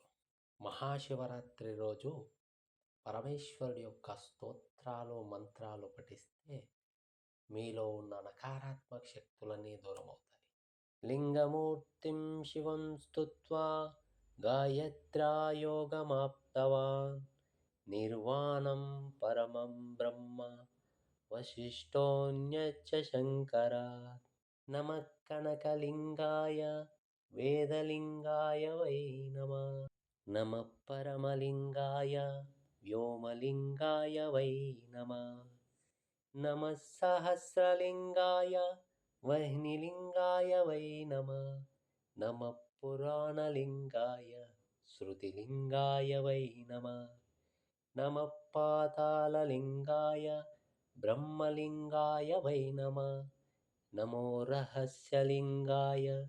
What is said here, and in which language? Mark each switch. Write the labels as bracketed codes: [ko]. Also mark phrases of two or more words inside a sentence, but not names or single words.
[te] మహాశివరాత్రి రోజు పరమేశ్వరుడి యొక్క స్తోత్రాలు, మంత్రాలు పఠిస్తే మీలో ఉన్న నకారాత్మక శక్తులన్నీ దూరమవుతాయి. [sa] లింగమూర్తిం శివం స్తుత్వా గాయత్ర్యా యోగమాప్తవాన్ నిర్వాణం పరమం బ్రహ్మ వశిష్ఠోऽन्यच्च शङ्करात् नमः कनकलिङ्गाय वेदलिङ्गाय वै नमः नमः परमलिङ्गाय व्योमलिङ्गाय वै नमः नमः सहस्रलिङ्गाय वह्निलिङ्गाय वै नमः नमः पुराणलिङ्गाय श्रुतिलिङ्गाय वै नमः नमः पाताललिङ्गाय ब्रह्मलिङ्गाय वै नमः नमो रहस्यलिङ्गाय